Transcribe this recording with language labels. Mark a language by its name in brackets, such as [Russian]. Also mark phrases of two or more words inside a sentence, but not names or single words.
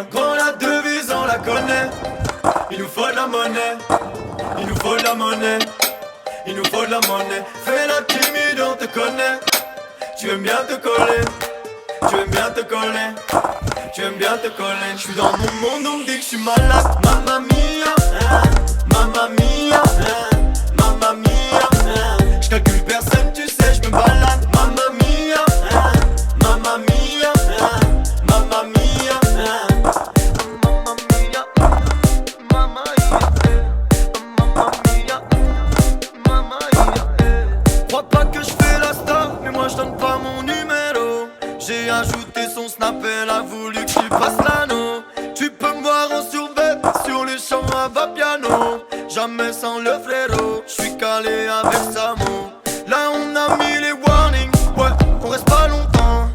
[French] Quand la devise on la connaît, il nous faut de la monnaie, il nous faut de la monnaie, il nous faut de la monnaie. Fais la timide, on te connaît. Tu aimes bien te coller, tu aimes bien te coller, tu aimes bien te coller. Je suis dans mon monde, on me dit que je suis malade. [Italian] Mamma mia, mamma mia, mamma mia. [French] Je calcule personne, tu sais, je me balade. [Italian] Mamma mia, mamma mia, mamma mia, mamma mia, mamma mia, mamma mia. [French] Crois pas que je fais la star, mais moi je donne pas mon numéro. J'ai ajouté son snap, elle a voulu que je passe l'anneau. Tu peux me voir en survêt, sur les champs à bas piano. Jamais sans le fléau, je suis calé avec Samo. Là on a mis les warnings, ouais, on reste pas longtemps.